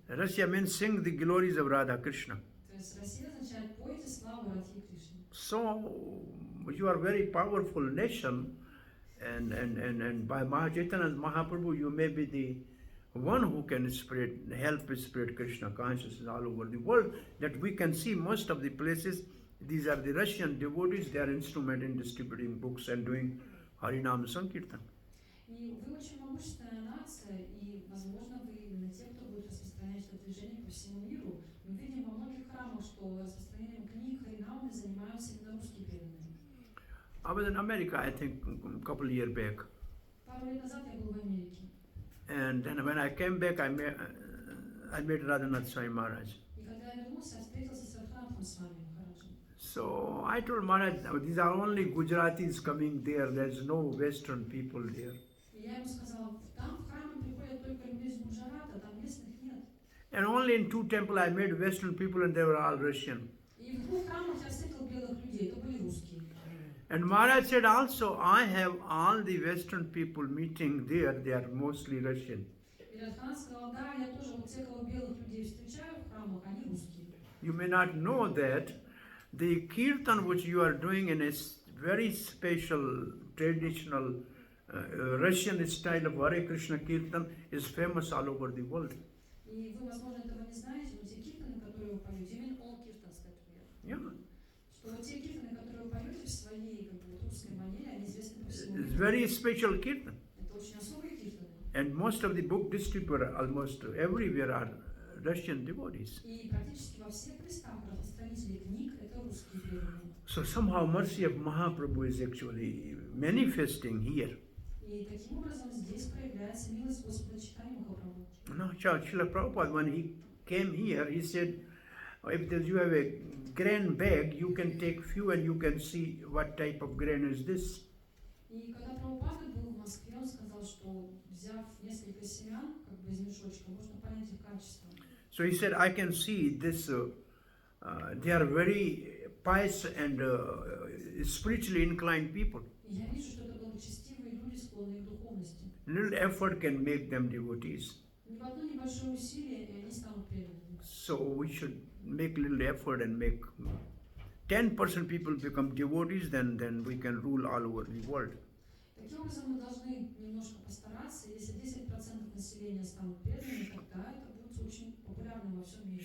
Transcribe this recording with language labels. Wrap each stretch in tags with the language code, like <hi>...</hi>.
<en>Rasya means sing the glories of Radha Krishna.</en> <ru>То есть «Россия» означает «пойте славу Радхи и Кришны».</ru> <en>So you are very powerful nation, and by Chaitanya Mahaprabhu you may be the one who can help spread Krishna consciousness all over the world. That we can see most of the places. These are the Russian devotees. They are instrument in distributing books and doing Harinam Sankirtan.</en> <ru>И вы очень могущественная нация, и, возможно, вы именно те, кто будет распространять это движение по всему миру. Мы видим во многих храмах, что распространением книг Харинамы занимаются именно русские преданные.</ru> <en>I was in America, I think, a couple of years back.</en> <ru>Пару лет назад я был в Америке.</ru> <en>And then when I came back, I met Radhanath Swami Maharaj.</en> <ru>И когда я вернулся, я встретился с Радханатхом с вами, Махараджем.</ru> <en>So I told Maharaj, these are only Gujaratis coming there. There's no Western people there.</en> <ru>И я ему сказала, там в храмы приходят только люди из Гуджарата, там местных нет.</ru> <en>And only in 2 temples I met Western people and they were all Russian.</en> <ru>И в 2 храмах я встретил белых людей, это были русские.</ru> <en>And Maharaj said also, I have all the Western people meeting there, they are mostly Russian.</en> <ru>И Радханат сказал, да, я тоже вот тех, кого белых людей встречаю в храмах, они русские.</ru> <en>You may not know that the kirtan which you are doing in a very special traditional Russian style of Hare Krishna kirtan is famous all over the world.</en> <ru>И вы, возможно, этого не знаете, но те киртаны, которые вы поете, именно</ru> <en>all kirtans, that we are. Yeah.</en> <ru>Что вот те киртаны, которые вы поете в своей как бы, вот, русской манере, они известны по всему</ru> <en>It's</en> <ru>миру.</ru> <en>very special kirtan.</en> <ru>Это очень особые киртаны.</ru> <en>And most of the book distributors almost everywhere are Russian devotees.</en> <ru>И практически во всех местах распространители книг это русские преданные.</ru> <en>So somehow mercy of Mahaprabhu is actually manifesting here.</en> <ru>И таким образом здесь проявляется милость Господа Чайтаньи Махапрабху.</ru> <en>No, Srila Prabhupada, when he came here, he said, if you have a grain bag, you can take few and you can see what type of grain is this.</en> <ru>И когда Прабхупада был в Москве, он сказал, что взяв несколько семян, как бы из мешочка, можно понять их качество.</ru> <en>So he said, I can see this, they are very pious and spiritually inclined people.</en> <ru>И я вижу, что это благочестивые люди, склонные к духовности.</ru> <en>Little effort can make them devotees.</en> <ru>Ни в одно небольшое усилие, и они станут преданными.</ru> <en>So we should make little effort and make 10% people become devotees, then we can rule all over the world.</en> <ru>Таким образом, мы должны немножко постараться. Если 10% населения станут преданными, тогда это будет очень популярным во всем мире.</ru>